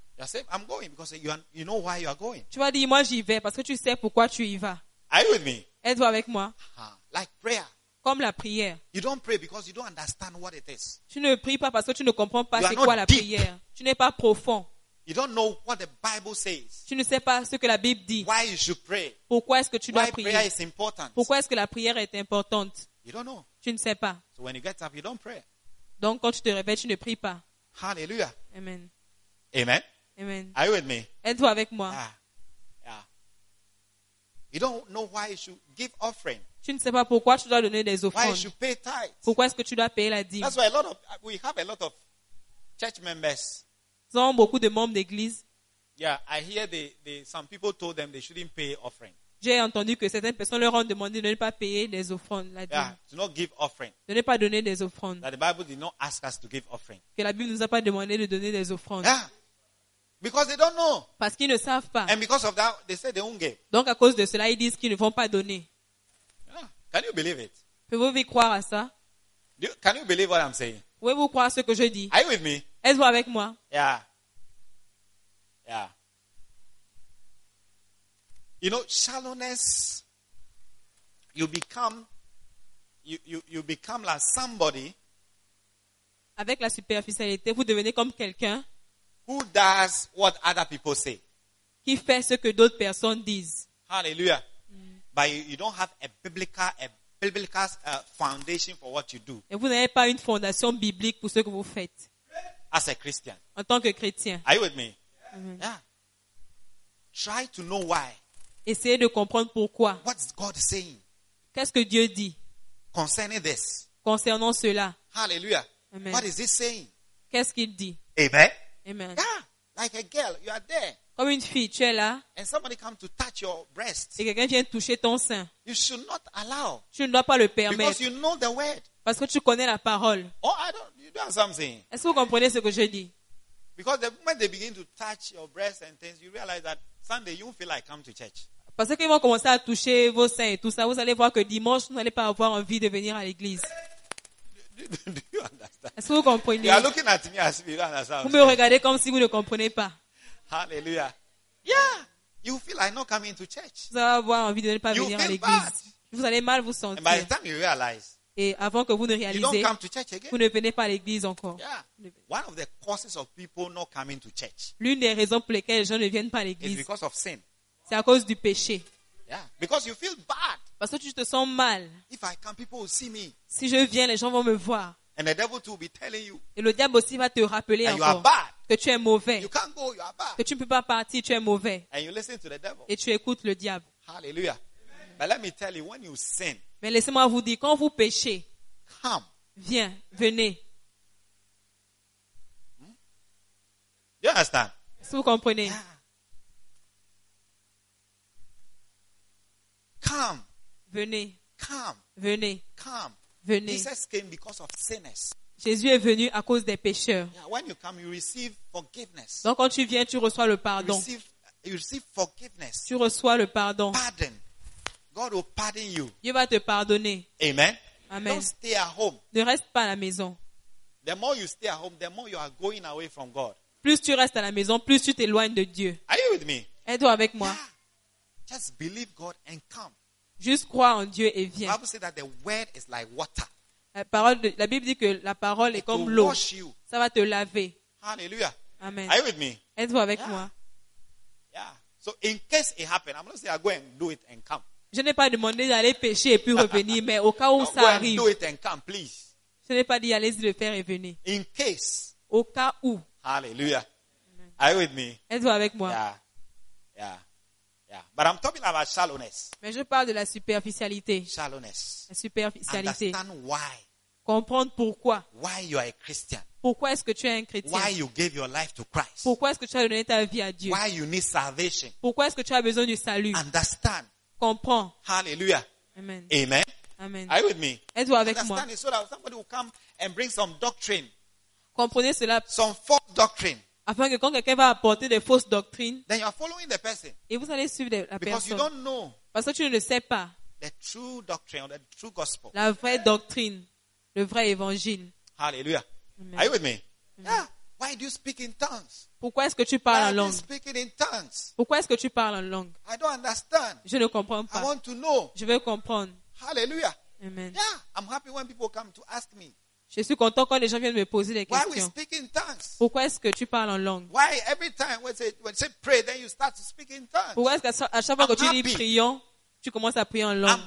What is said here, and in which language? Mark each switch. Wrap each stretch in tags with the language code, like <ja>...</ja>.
<en>you say, I'm going because you know why you are going.</en> <fr>Tu vas dire, moi j'y vais parce que tu sais pourquoi tu y vas.</fr> <en>Are you with me?</en> <fr>Êtes-vous avec moi?</fr> <en>Like prayer.</en> <fr>Comme la prière.</fr> <en>You don't pray because you don't understand what it is.</en> <fr>Tu ne pries pas parce que tu ne comprends pas</fr> <en>you</en> <fr>c'est quoi la</fr> <en>deep.</en> <fr>Prière. Tu n'es pas profond.</fr> <en>You don't know what the Bible says.</en> <fr>Tu ne sais pas ce que la Bible dit.</fr> <en>Why you should pray.</en> <fr>Pourquoi est-ce que tu</fr> <en>why</en> <fr>dois prier?</fr> <en>Prayer is important.</en> <fr>Pourquoi est-ce que la prière est importante?</fr> <en>You don't know.</en> <fr>Tu ne sais pas.</fr> <en>So when you get up, you don't pray.</en> <fr>Donc quand tu te réveilles, tu ne pries pas.</fr> <en>Hallelujah. Amen. Amen. Amen. Are you with me?</en> <fr>Êtes-vous avec moi?</fr> <en>Yeah. You don't know why you should give offering.</en> <fr>Tu ne sais pas pourquoi tu dois donner des offrandes. Pourquoi est-ce que tu dois payer la dîme?</fr> <en>That's why we have a lot of church members.</en> <fr>Nous avons beaucoup de membres d'église.</fr> <en>Yeah, I hear some people told them they shouldn't pay offering.</en> <fr>J'ai entendu que certaines personnes leur ont demandé de ne pas payer des offrandes, la dîme.</fr> <en>Yeah, to not give offering.</en> <fr>De ne pas donner des offrandes.</fr> <en>That the Bible did not ask us to give offering.</en> <fr>Que la Bible nous a pas demandé de donner des offrandes.</fr> <en>Yeah. Because they don't know.</en> <fr>Parce qu'ils ne savent pas.</fr> <en>And because of that, they say they won't give.</en> <fr>Donc à cause de cela, ils disent qu'ils ne vont pas donner.</fr> <en>Can you believe it?</en> <fr>Pouvez-vous croire à ça?</fr> <en>Can you believe what I'm saying?</en> <fr>Pouvez-vous croire ce que je dis?</fr> <en>Are you with me?</en> <fr>Êtes-vous avec moi?</fr> <en>Yeah. Yeah. You know, shallowness, you become like somebody.</en> <fr>Avec la superficialité, vous devenez comme quelqu'un.</fr> <en>Who does what other people say?</en> <fr>Qui fait ce que d'autres personnes disent.</fr> <en>Hallelujah. But you don't have a biblical foundation for what you do.</en> <fr>Et vous n'avez pas une fondation biblique pour ce que vous faites.</fr> <en>As a Christian.</en> <fr>En tant que chrétien.</fr> <en>Are you with me? Mm-hmm. Yeah. Try to know why.</en> <fr>Essayez de comprendre pourquoi.</fr> <en>What's God saying?</en> <fr>Qu'est-ce que Dieu dit?</fr> <en>Concerning this.</en> <fr>Concernant cela.</fr> <en>Hallelujah. Amen. What is he saying?</en> <fr>Qu'est-ce qu'il dit?</fr> <en>Amen. Amen. Yeah. Like a girl, you are there.</en> <fr>Comme une fille, tu es là.</fr> <en>And somebody come to touch your breast.</en> <fr>Et quelqu'un vient toucher ton sein.</fr> <en>You should not allow.</en> <fr>Tu ne dois pas le permettre.</fr> <en>Because you know the word.</en> <fr>Parce que tu connais la parole.</fr> <en>Oh, I don't. You don't something.</en> <fr>Est-ce que vous comprenez ce que je dis?</fr> <en>Because the moment they begin to touch your breast and things, you realize that Sunday you feel like come to church.</en> <fr>Parce qu'ils vont commencer à toucher vos seins et tout ça, vous allez voir que dimanche vous n'allez pas avoir envie de venir à l'église.</fr> <en>Do you understand?</en> <fr>Est-ce que vous comprenez?</fr> <en>You are looking at me as if you don't understand.</en> <fr>Vous me regardez comme si vous ne comprenez pas.</fr> <en>Hallelujah. Yeah. You feel like not coming to church.</en> <fr>Vous allez avoir envie de ne pas</fr> <en>you</en> <fr>venir à l'église.</fr> <en>Bad.</en> <fr>Vous allez mal vous sentir.</fr> <en>And by the time you realize,</en> <fr>et avant que vous ne réalisez,</fr> <en>you don't come to church again.</en> <fr>Vous ne venez pas à l'église encore.</fr> <en>Yeah. One of the causes of people not coming to church.</en> <fr>L'une des raisons pour lesquelles les gens ne viennent pas à l'église.</fr> <en>Is because of sin.</en> <fr>C'est à cause du péché.</fr> <en>Yeah. Because you feel bad.</en> <fr>Parce que tu te sens mal.</fr> <en>If I come, people will see me.</en> <fr>Si je viens, les gens vont me voir.</fr> <en>And the devil too will be telling you.</en> <fr>Et le diable aussi va te rappeler</fr> <en>and you are bad.</en> <fr>Que tu es mauvais.</fr> <en>You can't go, you are bad.</en> <fr>Que tu ne peux pas partir, tu es mauvais.</fr> <en>And you listen to the devil.</en> <fr>Et tu écoutes le diable.</fr> <en>Hallelujah. But let me tell you, when you sin,</en> <fr>mais laissez-moi vous dire, quand vous péchez,</fr> <en>come.</en> <fr>Viens, venez.</fr> <en>You understand?</en> <fr>Est-ce que vous comprenez?</fr> <en>Come.</en> <fr>Venez.</fr> <en>Come.</en> <fr>Venez.</fr> <en>Come.</en> <fr>Venez.</fr> <en>Jesus came because of sinners.</en> <fr>Jésus est venu à cause des pécheurs.</fr> <en>Yeah, when you come, you receive forgiveness.</en> <fr>Donc quand tu viens, tu reçois le pardon.</fr> <en>You receive forgiveness.</en> <fr>Tu reçois le pardon.</fr> <en>Pardon. God will pardon you.</en> <fr>Dieu va te pardonner.</fr> <en>Amen. Amen. Don't stay at home.</en> <fr>Ne reste pas à la maison.</fr> <en>The more you stay at home, the more you are going away from God.</en> <fr>Plus tu restes à la maison, plus tu t'éloignes de Dieu.</fr> <en>Are you with me?</en> <fr>Êtes-vous avec moi?</fr> <en>Yeah. Just believe God and come.</en> <fr>Juste crois en Dieu et viens.</fr> <en>The Bible says that the word is like water.</en> <fr>La Bible dit que la parole est</fr> <en>it</en> <fr>comme l'eau.</fr> <en>You.</en> <fr>Ça va te laver.</fr> <en>Hallelujah. Amen. Are you with me?</en> <fr>Êtes-vous avec</fr> <en>yeah.</en> <fr>moi?</fr> <en>So in case it happened, I'm not saying I go and do it and come.</en> <fr>Je n'ai pas demandé d'aller pêcher et puis revenir, mais au cas où</fr> <en>don't</en> <fr>ça arrive.</fr> <en>Do it and come, please.</en> <fr>Je n'ai pas dit allez-y le faire et venir.</fr> <en>In case.</en> <fr>Au cas où.</fr> <en>Hallelujah. Mm-hmm. Are you with me?</en> <fr>Êtes-vous avec moi?</fr> <en>Yeah. Yeah. But I'm talking about shallowness.</en> <fr>Mais je parle de la superficialité.</fr> <en>Shallowness.</en> <fr>La superficialité.</fr> <en>Understand why.</en> <fr>Comprendre pourquoi.</fr> <en>Why you are a Christian.</en> <fr>Pourquoi est-ce que tu es un chrétien?</fr> <en>Why you gave your life to Christ.</en> <fr>Pourquoi est-ce que tu as donné ta vie à Dieu?</fr> <en>Why you need salvation.</en> <fr>Pourquoi est-ce que tu as besoin du salut?</fr> <en>Understand.</en> <fr>Comprends.</fr> <en>Hallelujah. Amen. Amen. Amen. Are you with me?</en> <fr>Êtes-vous avec moi?</fr> <en>Understand it so that somebody will come and bring some doctrine.</en> <fr>Comprenez cela.</fr> <en>Some false doctrine.</en> <fr>Afin que quand quelqu'un va apporter des fausses doctrines,</fr> <en>then you are following the person.</en> <fr>Et vous allez suivre la</fr> <en>because</en> <fr>personne.</fr> <en>You don't know</en> <fr>parce que tu ne le sais pas.</fr> <en>The true doctrine, the true gospel.</en> <fr>La vraie doctrine, le vrai évangile.</fr> <en>Hallelujah. Amen. Are you with me? Amen. Yeah. Why do you speak in tongues?</en> <fr>Pourquoi est-ce que tu parles en langue?</fr> <en>Why are you speaking in tongues?</en> <fr>Pourquoi est-ce que tu parles en langue?</fr> <en>I don't understand.</en> <fr>Je ne comprends pas.</fr> <en>I want to know.</en> <fr>Je veux comprendre.</fr> <en>Hallelujah. Amen. Yeah. I'm happy when people come to ask me.</en> <fr>Je suis content quand les gens viennent me poser des questions.</fr> <en>Why we speak in tongues?</en> <fr>Pourquoi est-ce que tu parles en langue?</fr> <en>Why every time when you say pray, then you start to speak in tongues?</en> <fr>Pourquoi est-ce qu'à chaque fois que tu</fr> <en>happy.</en> <fr>Dis prions, tu commences à prier en langue?</fr>